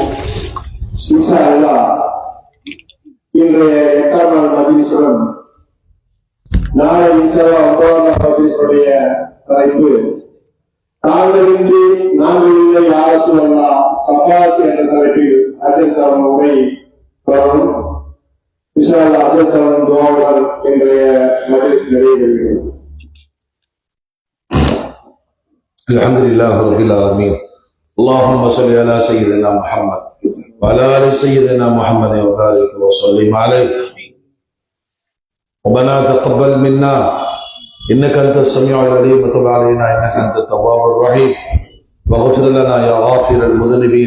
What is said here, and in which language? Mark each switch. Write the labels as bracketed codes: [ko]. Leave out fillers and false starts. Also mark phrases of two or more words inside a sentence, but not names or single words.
[ar] إن شاء الله [ta] இன்றைய 8ஆம் நாள் மஜ்லிஸுடன் நாளை [ar] إن شاء الله [ta] 9ஆம் நாள் மஜ்லிஸுடைய தலைப்பு தாங்களின்றி நாங்கள் இல்லை [ar] يا رسول الله [ta] ஸஃபாத் என்ற தலைப்பில் ஹஜ்ஜத் அவர்கள் உரை வரும். [ar] إن شاء الله [ta] ஹஜ்ஜத் அவர்கள் துஆவுடன் இன்றைய மஜ்லிஸ் நிறைவேறுகிறது. [ar] الحمد لله رب العالمين اللهم صل على سيدنا محمد وعلى آل سيدنا محمد وبارك وسلم عليه ربنا تقبل منا إنك أنت السميع العليم وتب علينا إنك أنت التواب الرحيم واغفر لنا يا غافر المذنبين